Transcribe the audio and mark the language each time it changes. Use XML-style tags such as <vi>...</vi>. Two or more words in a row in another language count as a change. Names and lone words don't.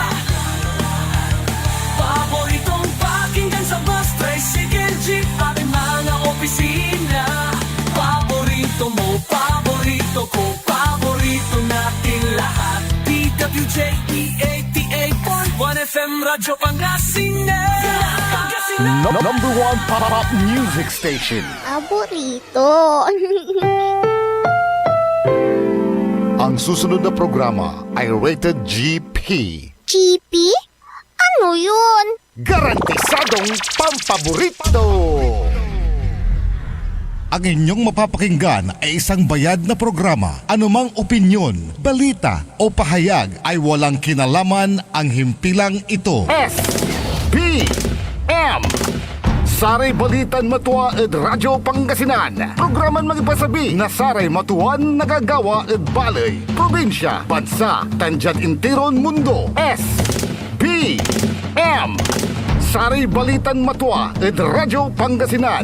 <tl>Paboritong pakinggan sa bus, tricycle, jeep at mga opisina. Paborito mo, paborito ko, paborito natin lahat. DWJE 88.1 FM Radyo Pangasinan.</tl> <en>Number one pop music station.</en> <tl>Paborito. Ang susunod na programa ay rated GP. GP? Ano yun? Garantisadong pampaborito. Ang inyong mapapakinggan ay isang bayad na programa. Anumang opinyon, balita o pahayag ay walang kinalaman ang himpilang ito.</tl> <pag>SBM Saray Balitan Matua ed Radyo Pangasinan. Programan magipasabi na Saray Matuan nagagawa ed balay, probinsya, bansa, tanjat intiron mundo. SBM Saray Balitan Matua ed Radyo Pangasinan.</pag>